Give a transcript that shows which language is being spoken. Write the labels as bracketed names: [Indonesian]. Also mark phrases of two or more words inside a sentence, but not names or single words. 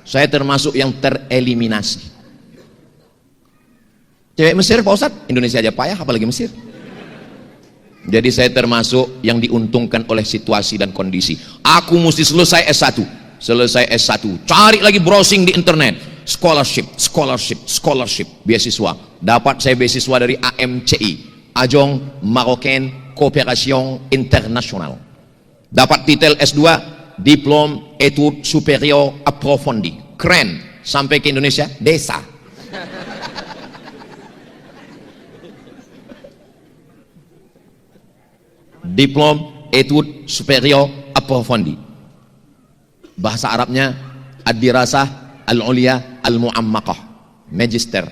[Indonesian] Saya termasuk yang tereliminasi. Cewek Mesir Pak Ustadz, Indonesia aja payah apalagi Mesir. Jadi saya termasuk yang diuntungkan oleh situasi dan kondisi. Aku mesti selesai S1, cari lagi browsing di internet, scholarship, beasiswa. Dapat saya beasiswa dari AMCI, Agence Marocaine Coopération Internationale. Dapat titel S2, Diplôme Études Supérieures Approfondies. Keren. Sampai ke Indonesia, desa. Diplôme Études Supérieures Approfondies. Bahasa Arabnya [Arabic] الدراسة العليا المعمقة, [Indonesian] Magister.